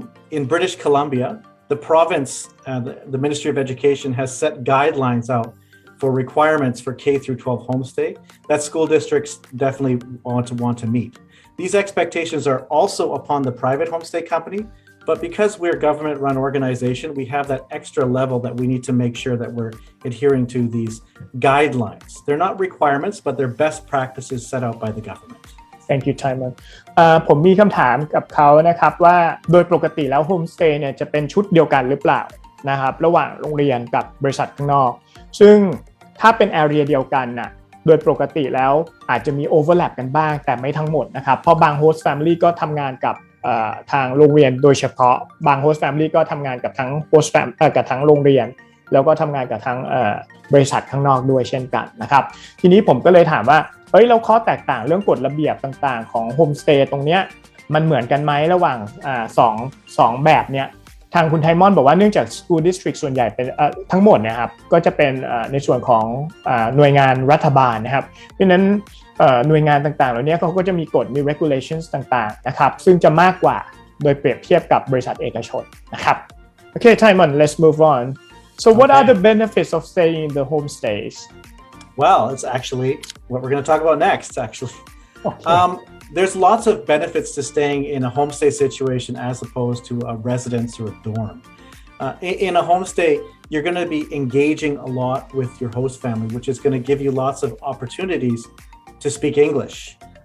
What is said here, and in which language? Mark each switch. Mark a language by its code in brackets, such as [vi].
[en] In British Columbia, the province, the Ministry of Education has set guidelines out for requirements for K through 12 homestay that school districts definitely want to meet. These expectations are also upon the private homestay company, but because we're a government-run organization, we have that extra level that we need to make sure that we're adhering to these guidelines. They're not requirements, but they're best practices set out by the government. Thank you, Tymon. [th] ผมมีคำถามกับเขานะครับว่าโดยปกติแล้วโฮมสเตย์เนี่ยจะเป็นชุดเดียวกันหรือเปล่านะครับระหว่างโรงเรียนกับบริษัทข้างนอกซึ่งถ้าเป็น area เดียวกันน่ะโดยปกติแล้วอาจจะมี overlap กันบ้างแต่ไม่ทั้งหมดนะครับเพราะบาง host family ก็ทำงานกับ ทางโรงเรียนโดยเฉพาะบาง host family ก็ทำงานกับทั้ง host family กับทั้งโรงเรียนแล้วก็ทำงานกับทั้งบริษัทข้างนอกด้วยเช่นกันนะครับทีนี้ผมก็เลยถามว่าแล้วข้อแตกต่างเรื่องกฎระเบียบต่างๆของโฮมสเตย์ตรงเนี้ยมันเหมือนกันไหมระหว่าง สองแบบเนี้ยทางคุณไทมอนบอกว่าเนื่องจาก School District ส่วนใหญ่เป็นทั้งหมดเนี่ยครับก็จะเป็นในส่วนของหน่วยงานรัฐบาลนะครับเพราะฉะนั้นหน่วยงานต่างๆเหล่านี้เขาก็จะมีกฎมี regulations ต่างๆนะครับซึ่งจะมากกว่าโดยเปรียบเทียบกับบริษัทเอกชนนะครับ [en] Okay Tymon let's move on so what are the benefits of staying in the homestays Well, it's actually what we're going to talk about next, actually. Okay. There's lots of benefits to staying in a homestay situation as opposed to a residence or a dorm. In a homestay, you're going to be engaging a lot with your host family, which is going to give you lots of opportunities to speak English.